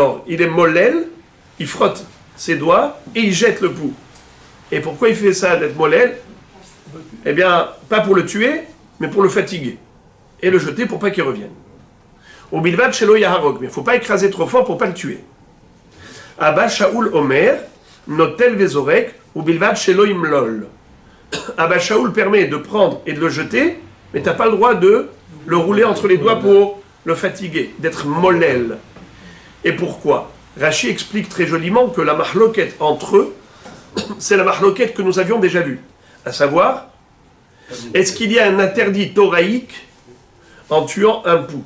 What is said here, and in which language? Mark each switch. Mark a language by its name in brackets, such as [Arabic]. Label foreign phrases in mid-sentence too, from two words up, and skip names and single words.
[French] Alors, il est molel, il frotte ses doigts et il jette le pouls. Et pourquoi il fait ça d'être molel? Eh bien, pas pour le tuer, mais pour le fatiguer. Et le jeter pour pas qu'il revienne. [Hebrew] ובלבד שלא יהרוג, [French] mais il ne faut pas écraser trop fort pour pas le tuer. [Hebrew] אבא שאול אומר נוטל וזורק ובלבד שלא ימלול. [French] Abba Shaoul permet de prendre et de le jeter, mais tu n'as pas le droit de le rouler entre les doigts pour le fatiguer, d'être molel. Et pourquoi? Rashi explique très joliment que la mahloket entre eux, c'est la mahloket que nous avions déjà vue. À savoir, est-ce qu'il y a un interdit thoraïque en tuant un pou?